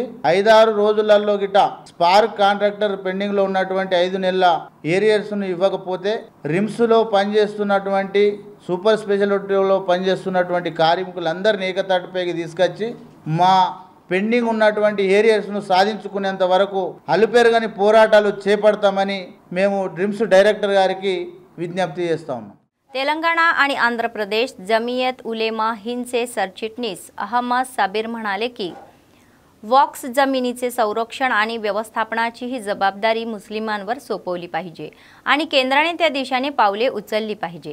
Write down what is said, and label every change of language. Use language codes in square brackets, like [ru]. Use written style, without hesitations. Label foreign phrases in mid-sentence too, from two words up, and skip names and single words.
[te] 5-6 రోజులలో గిట్ట స్పార్క్ కాంట్రాక్టర్ పెండింగ్లో ఉన్నటువంటి 5 నెలల ఏరియర్స్ను ఇవ్వకపోతే రిమ్స్లో పనిచేస్తున్నటువంటి సూపర్ స్పెషాలిటీలో పనిచేస్తున్నటువంటి కార్మికులందరినీ ఏకతాటిపైకి తీసుకొచ్చి మా పెండింగ్ ఉన్నటువంటి ఏరియర్స్ను సాధించుకునేంత వరకు అలుపెరగని పోరాటాలు చేపడతామని మేము డ్రిమ్స్ డైరెక్టర్ గారికి విజ్ఞప్తి చేస్తా ఉన్నాం. [mr] तेलंगणा आणि आंध्र प्रदेश जमियत उलेमा हिंदचे सरचिटणीस अहमद साबिर म्हणाले की वॉक्स जमिनीचे संरक्षण आणि व्यवस्थापनाची ही जबाबदारी मुस्लिमांवर सोपवली पाहिजे आणि केंद्राने त्या दिशेने पावले उचलली पाहिजे.